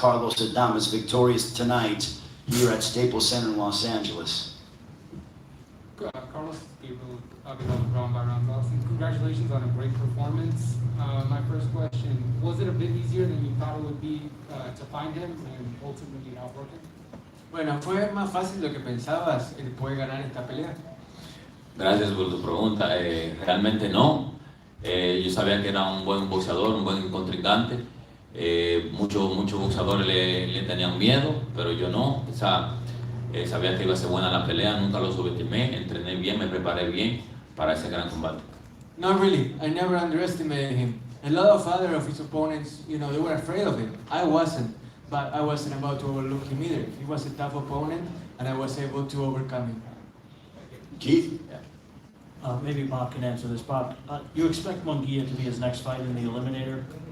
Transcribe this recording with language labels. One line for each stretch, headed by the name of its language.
English: Carlos Adames victorious tonight here at Staples Center in Los Angeles. Carlos, round by round boxing. Congratulations on a great performance. My first question, was it a bit easier than you thought it would be to find him and ultimately outwork him?
Spanish: Bueno, fue más fácil de lo que pensabas el poder ganar esta pelea. Gracias por tu pregunta. Realmente no. Yo sabía que era un buen boxeador, un buen contrincante. Muchos boxeadores le tenían miedo, pero yo no. Sabía que iba a ser buena la pelea, nunca lo subestimé, entrené bien, me preparé bien para ese gran combate.
English: Not really. I never underestimated him. A lot of other of his opponents, they were afraid of him. I wasn't, but I wasn't about to overlook him either. He was a tough opponent, and I was able to overcome him. Keith? Maybe Bob can answer this. Bob, you expect Munguia to be his next fight in the Eliminator?